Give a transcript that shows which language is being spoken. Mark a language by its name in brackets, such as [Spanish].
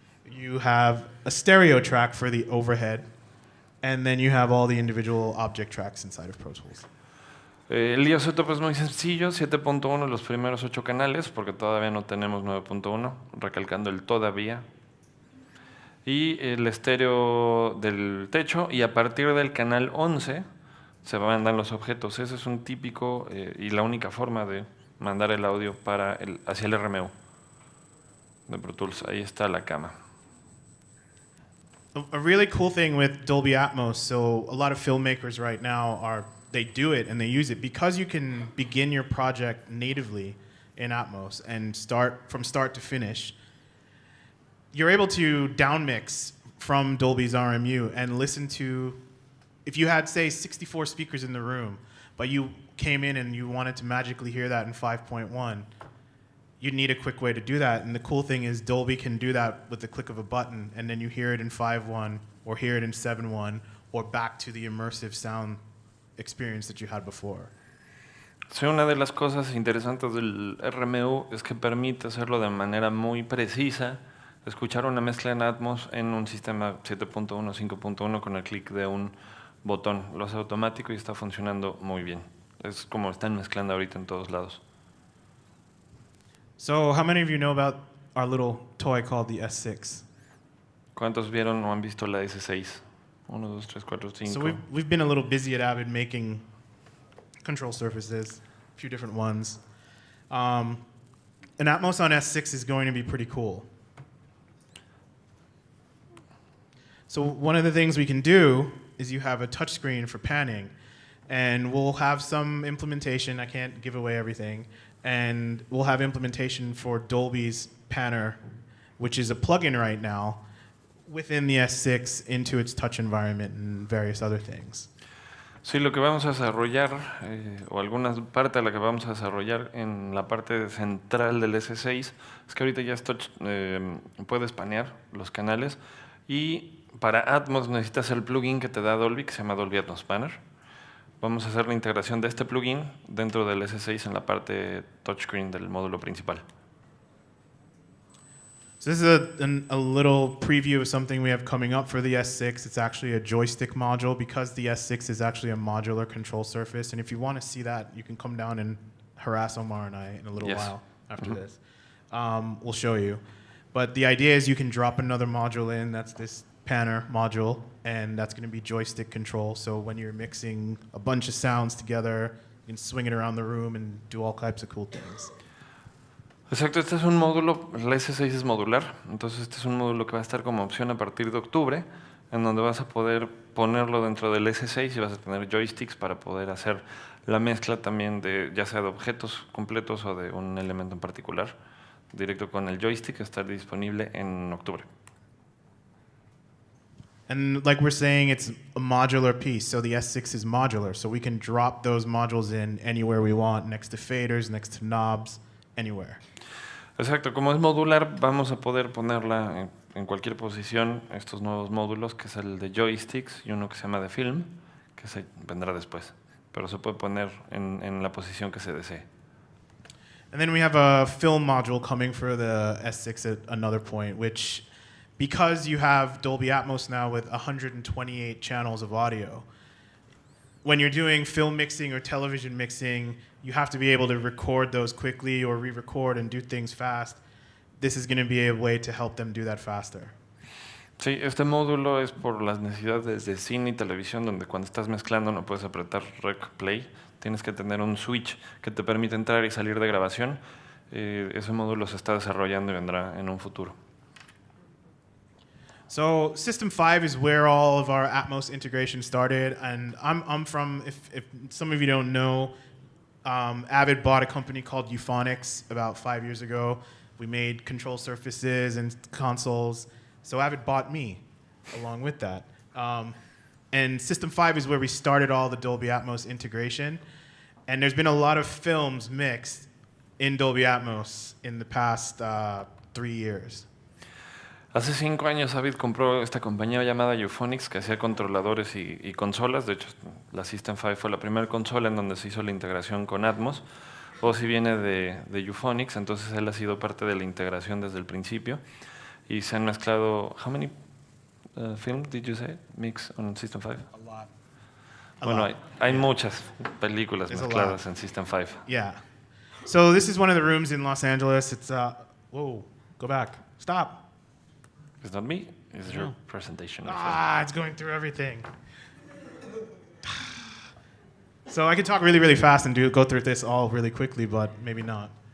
[English] You have a stereo track for the overhead, and then you have all the individual object tracks inside of Pro Tools. [Spanish] El IO setup es muy sencillo, 7.1 los primeros 8 canales, porque todavía no tenemos 9.1, recalcando el todavía. Y el estéreo del techo, y a partir del canal 11 se mandan los objetos. Ese es un típico y la única forma de mandar el audio hacia el RMU de Pro Tools. Ahí está la cama. [English] A really cool thing with Dolby Atmos, so a lot of filmmakers right now they do it and they use it because you can begin your project natively in Atmos and start from start to finish. You're able to downmix from Dolby's RMU and listen to, if you had, say, 64 speakers in the room, but you came in and you wanted to magically hear that in 5.1, you'd need a quick way to do that. And the cool thing is Dolby can do that with the click of a button, and then you hear it in 5.1 or hear it in 7.1 or back to the immersive sound experience that you had before. [Spanish] Sí, una de las cosas interesantes del RMU es que permite hacerlo de manera muy precisa, escuchar una mezcla en Atmos en un sistema 7.1, 5.1 con el clic de un botón. Lo hace automático y está funcionando muy bien. Es como están mezclando ahorita en todos lados. [English] So how many of you know about our little toy called the S6. [Spanish] ¿Cuántos vieron o han visto la S6? 1, 2, 3, 4, 5. [English] So we've been a little busy at Avid making control surfaces, a few different ones. An ATMOS on S6 is going to be pretty cool. So one of the things we can do is you have a touchscreen for panning, and we'll have some implementation. I can't give away everything. And we'll have implementation for Dolby's Panner, which is a plugin right now within the S6 into its touch environment and various other things. [Spanish] Sí, lo que vamos a desarrollar, o alguna parte de la que vamos a desarrollar en la parte central del S6, es que ahorita ya puedes panear los canales, y para Atmos necesitas el plugin que te da Dolby, que se llama Dolby Atmos Panner. Vamos a hacer la integración de este plugin dentro del S6 en la parte touchscreen del módulo principal. [English] So this is a little preview of something we have coming up for the S6. It's actually a joystick module because the S6 is actually a modular control surface. And if you want to see that, you can come down and harass Omar and I in a little while after this. We'll show you. But the idea is you can drop another module in. That's this Panner module, and that's going to be joystick control. So when you're mixing a bunch of sounds together, you can swing it around the room and do all types of cool things. [Spanish] Exacto, este es un módulo, la S6 es modular, entonces este es un módulo que va a estar como opción a partir de octubre, en donde vas a poder ponerlo dentro del S6 y vas a tener joysticks para poder hacer la mezcla también de ya sea de objetos completos o de un elemento en particular, directo con el joystick, estar disponible en octubre. [English] And like we're saying, it's a modular piece, so the S6 is modular, so we can drop those modules in anywhere we want, next to faders, next to knobs, anywhere. [Spanish] Exacto, como es modular, vamos a poder ponerla en cualquier posición, estos nuevos módulos, que es el de joysticks y uno que se llama de film, que se vendrá después, pero se puede poner en la posición que se desee. [English] And then we have a film module coming for the S6 at another point, which, because you have Dolby Atmos now with 128 channels of audio, when you're doing film mixing or television mixing, you have to be able to record those quickly or re-record and do things fast. This is going to be a way to help them do that faster. [Spanish] Sí, este módulo es por las necesidades de cine y televisión, donde cuando estás mezclando no puedes apretar Rec Play, tienes que tener un switch que te permite entrar y salir de grabación. Ese módulo se está desarrollando y vendrá en un futuro. [English] So System 5 is where all of our Atmos integration started, and I'm from, if some of you don't know, Avid bought a company called Euphonics about 5 years ago. We made control surfaces and consoles, so Avid bought me along with that. And System 5 is where we started all the Dolby Atmos integration, and there's been a lot of films mixed in Dolby Atmos in the past 3 years. [Spanish] Hace 5 años Avid compró esta compañía llamada Euphonics que hacía controladores y consolas. De hecho, la System 5 fue la primera consola en donde se hizo la integración con Atmos. Ozzy viene de Euphonics, entonces él ha sido parte de la integración desde el principio. Y se han mezclado... [English] How many films did you say mix on System 5? A lot. [Spanish] Bueno, hay muchas películas [English] There's [Spanish] mezcladas en System 5. [English] Yeah. So this is one of the rooms in Los Angeles. It's whoa, go back. Stop. It's not me, it's your presentation. It's going through everything. So I could talk really, really fast and go through this all really quickly, but maybe not.